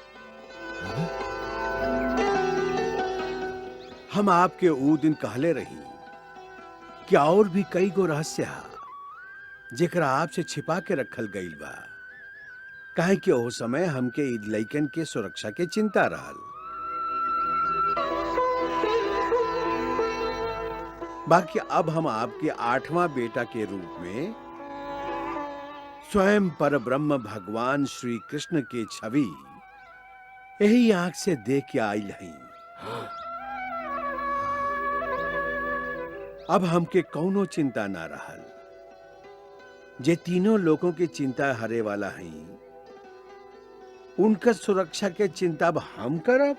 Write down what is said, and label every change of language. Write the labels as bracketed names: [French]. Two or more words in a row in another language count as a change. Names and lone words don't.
[Bhojpuri] हम आपके ऊ दिन कहले रही कि और भी कई गो रहस्य जेकरा आपसे छिपा के रखल गईल बा। काहे कि ओ समय हमके इ लइकन के सुरक्षा के चिंता रहल। बाकी अब हम आपके 8वां बेटा के रूप में स्वयं परब्रह्म भगवान श्री कृष्ण के छवि यही आंख से देख के आइल हई। अब हमके कौनो चिंता ना रहल। जे तीनों लोगों की चिंता हरे वाला हई, उनका सुरक्षा के चिंता अब हम करब।